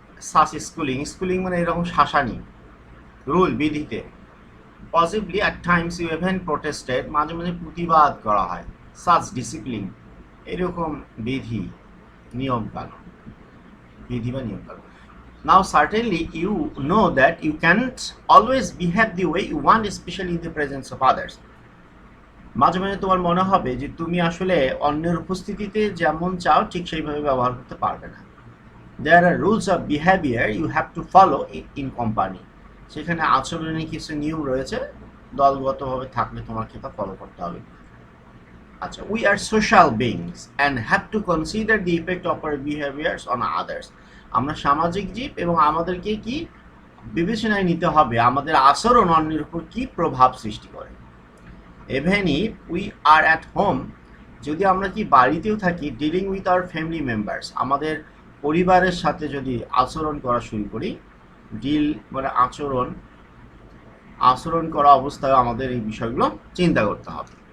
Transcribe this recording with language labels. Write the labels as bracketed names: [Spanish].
[English] such schooling [Bangla] মানে এরকম শাসানি, rule বিধিতে। [English] possibly at times you even protested, [Bangla] মাঝে মাঝে প্রতিবাদ করা হয়। [English] such discipline, [Bangla] এরকম বিধি বা নিয়ম কানুন। [English] Now certainly you know that you can't always behave the way you want, especially in the presence of others. [Bangla] মাঝে মাঝে তোমার মনে হবে যে তুমি আসলে অন্যের উপস্থিতিতে যেমন চাও ঠিক সেইভাবে ব্যবহার করতে পারবে না। [English] There are rules of behavior you have to follow in company. [Bangla] সেখানে আচরণের কিছু নিয়ম রয়েছে, দলগতভাবে থাকলে তোমাকে তা ফলো করতে হবে। [English] আচ্ছা, we are social beings and have to consider the effect of our behaviors on others. [Bangla] আমরা সামাজিক জীব এবং আমাদেরকে কি বিবেচনায় নিতে হবে আমাদের আচরণ অন্যের উপর কি প্রভাব সৃষ্টি করে। [English] Even if we are at home, [Bangla] যদি আমরা কি বাড়িতেও থাকি, [English] dealing with our family members, [Bangla] আমাদের পরিবারের সাথে যদি আচরণ করা শুরু করি, ডিল মানে আচরণ করা অবস্থায় আমাদের এই বিষয়গুলো চিন্তা করতে হবে।